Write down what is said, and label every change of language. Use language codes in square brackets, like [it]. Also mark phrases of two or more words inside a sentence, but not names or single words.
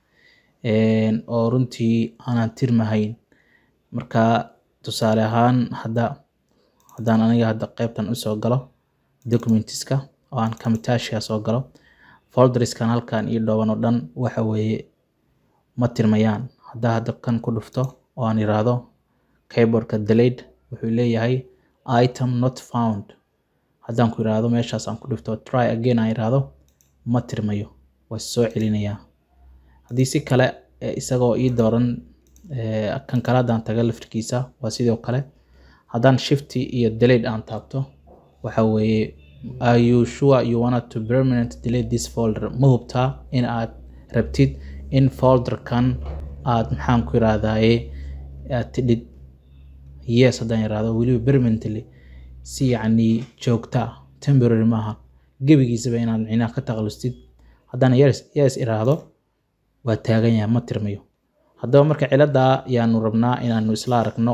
[so] oo runtii aanan tirmahayn marka tusaale ahaan haddaan aniga hadda qaybtan u soo galo documentiska oo aan kamitaashka soo galo folderskan halkan iyo dhooban oo dhan waxa weeye ma tirmayaan hadda kan ku dhufto oo aan iraado keyboardka delete wuxuu leeyahay [en] item not found [so] haddaan ku iraado meeshaas aan ku dhufto [en] try again [so] aan iraado ma tirmayo way soo celinayaa haddii si kale isagoo ii dooran kan kale haddaan taga laftirkiisa waa sidoo kale haddaan shift iyo delete aan taabto waxa weeye [en] are you sure you want to permanently delete this folder [so] ma hubtaa in aad rabtid in folder kan aad maxaan ku iraadaaye aad tidid yes haddaan iraado weliba permanently si joogta temporary maaha gebigiisaba inaad micnaha ka taqalustid haddaan yes iraado waa taagan yahay ma tirmayo haddaba marka cilada yaanu rabnaa inaanu isla aragno